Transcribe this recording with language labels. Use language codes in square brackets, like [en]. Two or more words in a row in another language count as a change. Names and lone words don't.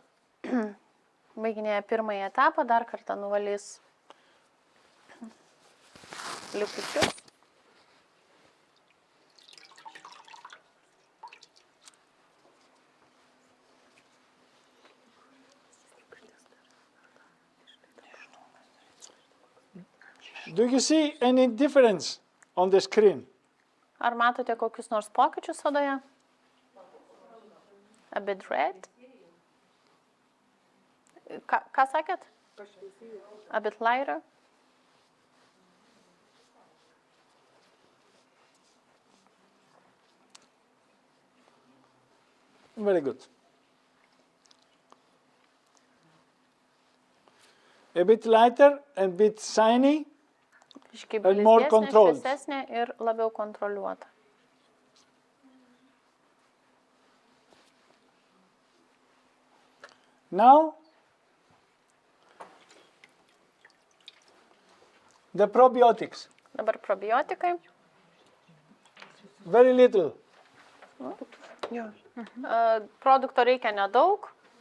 [lt] Baiginėja pirmąjį etapą, dar kartą nuvalys likučius. [en] Do you see any difference on the screen? [lt] Ar matote kokius nors pokyčius odoje? [en] A bit red. [lt] Ką sakėt? [en] A bit lighter. Very good. A bit lighter, a bit shiny. [lt] Iškiai [en] And more [lt] blizgesnė, [en] controlled. [lt] šviesesnė ir labiau kontroliuota. [en] Now, the probiotics. [lt] Dabar probiotikai. [en] Very little. [lt] Jo. Produkto reikia nedaug.